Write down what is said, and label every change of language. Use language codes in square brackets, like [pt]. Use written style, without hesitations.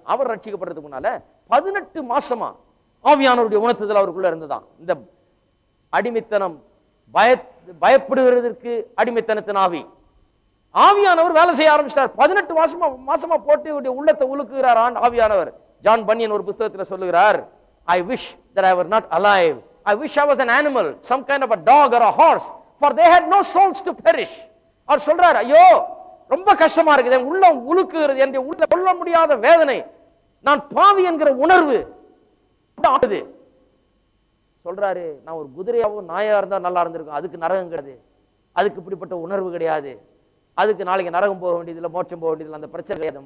[ta] அவர் ரட்சிக்கப்படுறதுக்கு முன்னால 18 மாசமா ஆவியானவருடைய உணர்த்துதல் அவருக்குள்ள இருந்துதான். இந்த அடிமைத்தனம், பயப்படுகிறதற்கு அடிமைத்தனத்தின் ஆவி, ஆவியானவர் வேலை செய்ய ஆரம்பிச்சிட்டார். 18 மாசமா போட்டு உள்ளத்தை உலுக்குகிறார் ஆவியானவர். ஜான் பன்யன் ஒரு புத்தகத்தில் சொல்லுகிறார், [en] I wish that I were not alive. I wish I was an animal, some kind of a dog or a horse, for they had no souls to perish. [ta] அவர் சொல்றார், ஐயோ ரொம்ப கஷ்டமா இருக்குது, என் உள்ளம் உலுக்குகிறது, என்னுடைய உள்ள கொள்ள முடியாத வேதனை, நான் பாவி என்கிற உணர்வு சொல்றாரு. நான் ஒரு குதிரையாவோ நாயா இருந்தா நல்லா இருந்திருக்கும், அதுக்கு நரகம் கிடையாது, அதுக்கு இப்படிப்பட்ட உணர்வு கிடையாது, அதுக்கு நாளைக்கு நரகம் போக வேண்டியதில்லை, மோட்சம் போக வேண்டியதில்லை, அந்த பிரச்சனை கிடையாது.